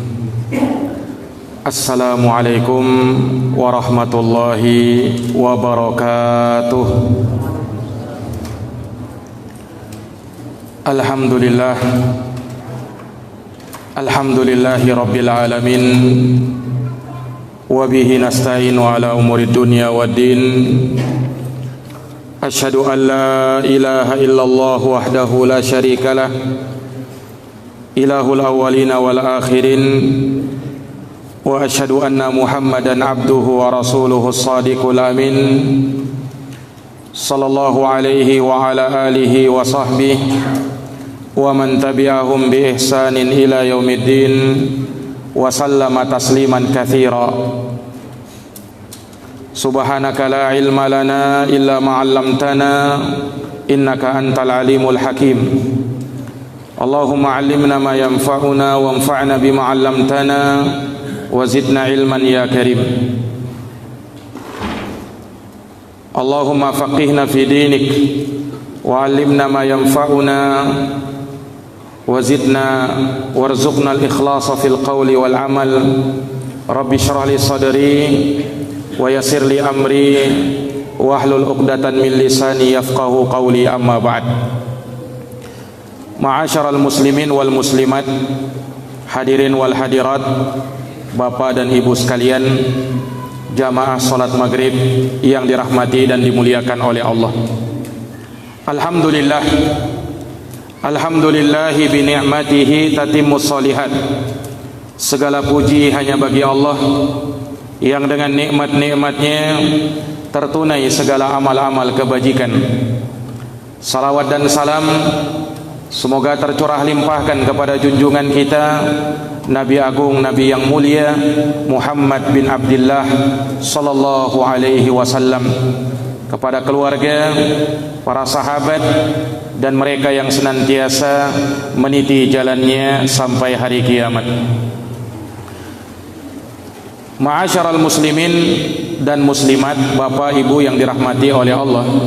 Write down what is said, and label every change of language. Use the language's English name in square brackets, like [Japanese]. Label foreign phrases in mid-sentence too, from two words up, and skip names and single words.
[Arabic] السلام عليكم ورحمة الله وبركاته. الحمد لله رب العالمين. وبه نستعين على أمور الدنيا والدين. أشهد أن لا إله إلا الله وحده لا شريك له إله الأولين والآخرين. وأشهد أن محمدا عبده ورسوله الصادق الأمين. صلى الله عليه وعلى آله وصحبه ومن تبعهم بإحسان إلى يوم الدين وسلم تسليما كثيرا. سبحانك لا علم لنا إلا ما علمتنا إنك أنت العليم الحكيم. اللهم علمنا ما ينفعنا وانفعنا بما علمتنا وزدنا علما يا كريم. اللهم فقهنا في دينك وعلمنا ما ينفعنا وزدنا وارزقنا الإخلاص في القول والعمل. رب اشرح لي صدري ويسر لي أمري واحلل عقدة من لساني يفقهوا قولي أما بعد. معاشر المسلمين والمسلمات الحاضرين والحاضرات, [Indonesian] bapak dan ibu sekalian, jamaah salat maghrib yang dirahmati dan dimuliakan oleh Allah. [Arabic] الحمد لله بنعمته تتم الصالحات. [Indonesian] Segala puji hanya bagi Allah yang dengan nikmat-nikmatnya tertunai segala amal-amal kebajikan. Salawat dan salam semoga tercurah limpahkan kepada junjungan kita, Nabi Agung, Nabi yang mulia Muhammad bin Abdullah [Arabic] صلى الله عليه وسلم, [Indonesian] kepada keluarga, para sahabat, dan mereka yang senantiasa meniti jalannya sampai hari kiamat. [Arabic] معاشر المسلمين [Indonesian] dan muslimat, bapak ibu yang dirahmati oleh Allah.